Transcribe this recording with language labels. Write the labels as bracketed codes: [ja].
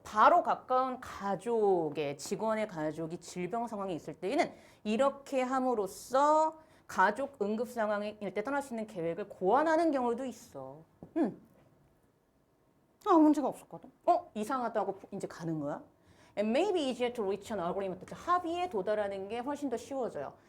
[ko] 바로 가까운 가족의 직원의 가족이 질병 상황에 있을 때에는 이렇게 함으로써 가족 응급 상황일 때 떠날 수 있는 계획을 고안하는 경우도 있어. 문제가 없었거든. 이상하다고 이제 가는 거야. [en] And maybe easier to reach an agreement. [ko] 합의에 도달하는 게 훨씬 더 쉬워져요.